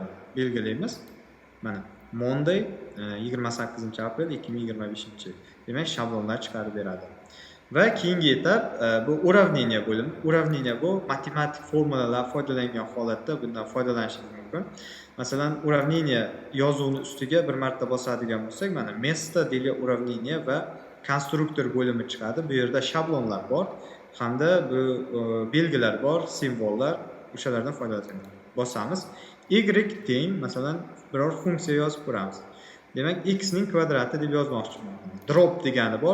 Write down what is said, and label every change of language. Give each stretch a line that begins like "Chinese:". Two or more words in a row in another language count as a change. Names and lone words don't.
Uzbek: Belgilaymiz. Mana Monday 28-aprel 2025. Demak, shablonlar chiqarib beradi. Va keyingi etap bu уравнение bo'limi. Уравнение bu matematik formulalar foydalangan holatda bundan foydalanishingiz mumkin. Masalan, уравнение yozuvni ustiga bir marta bosadigan bo'lsak, mana
Russian: место для уравнения
Uzbek: va konstruktor bo'limi chiqadi. Bu yerda shablonlar bor hamda bu belgilar bor, simvollar, o'shalardan foydalanamiz. Bosamiz. Y teng, masalan, biror funksiya yozib ko'ramiz. Demak, x ning kvadrati deb yozmoqchiman. Drop degani bor.